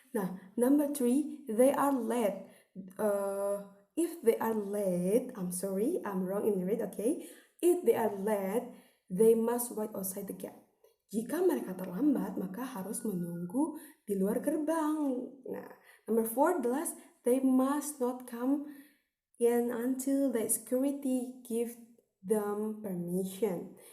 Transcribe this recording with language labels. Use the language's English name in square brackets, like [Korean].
[English] Nah, number 3, they are late. If they are late, I'm sorry, I'm wrong in the read, okay? If they are late, they must wait outside the gate. [Indonesian] Jika mereka terlambat, maka harus menunggu di luar gerbang. [English] Nah, number 4, the last, they must not come in until the security give them permission.